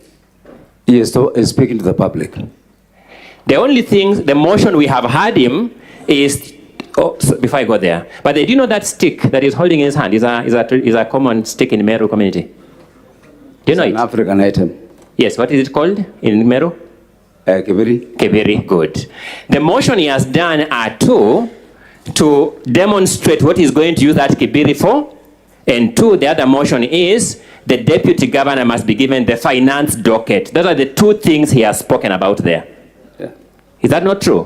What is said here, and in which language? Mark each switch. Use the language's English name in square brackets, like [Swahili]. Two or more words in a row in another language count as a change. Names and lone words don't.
[English] Yes, so he's speaking to the public. The only thing, the motion we have had him is, before I go there, but do you know that stick that he's holding in his hand is a common stick in Meru community? Do you know it? An African item. Yes, what is it called in Meru? Kibiri. Kibiri, good. The motion he has done are two, to demonstrate what he's going to use that kibiri for, and two, the other motion is the deputy governor must be given the finance docket. Those are the two things he has spoken about there. Yeah. Is that not true?